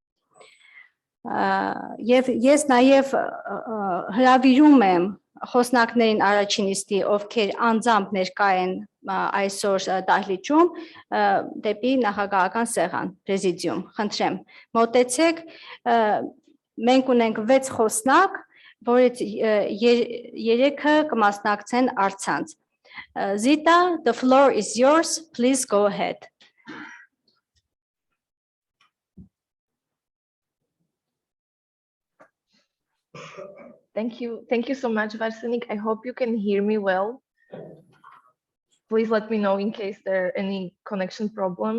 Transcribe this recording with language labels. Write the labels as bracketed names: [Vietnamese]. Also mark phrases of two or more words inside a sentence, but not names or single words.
[Armenian] Եվ ես նաև հրավիրում եմ խոսնակներին առաջին նիստի, ովքեր անձամբ ներկա են այսօր դահլիճում, դեպի նախագահական սեղան, պրեզիդիում, խնդրեմ, մոտեցեք, մենք ունենք 6 խոսնակ, որից 3-ը կմասնակցեն առցանց։ Zita, [English] the floor is yours. Please go ahead. Thank you. Thank you so much, Varsenik. I hope you can hear me well. Please let me know in case there are any connection problems.